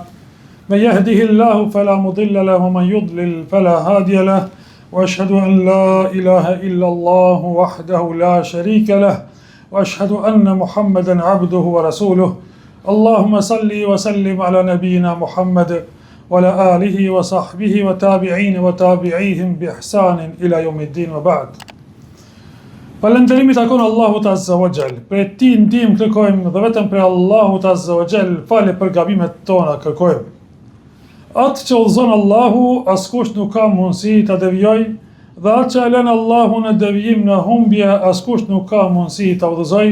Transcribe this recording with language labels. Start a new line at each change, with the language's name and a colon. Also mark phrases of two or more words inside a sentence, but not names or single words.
Arabic: من يهده الله فلا مضل له ومن يضلل فلا هادي له وأشهد أن لا إله إلا الله وحده لا شريك له وأشهد أن محمدا عبده ورسوله اللهم صل وسلم على نبينا محمد وعلى آله وصحبه وتابعين وتابعيهم بإحسان إلى يوم الدين وبعد.
Albanian: Falënderimi takon Allahut
Arabic: عز وجل.
Albanian: Për ti ndihmë kërkojmë dhe vetëm për Allahut
Arabic: عز وجل
Albanian: falë për gabimet tona kërkojmë. Atë që udhëzon Allahu, askush nuk ka mundësi ta devijojë, dhe atë që lën Allahu në devijim në humbje, askush nuk ka mundësi ta udhëzojë.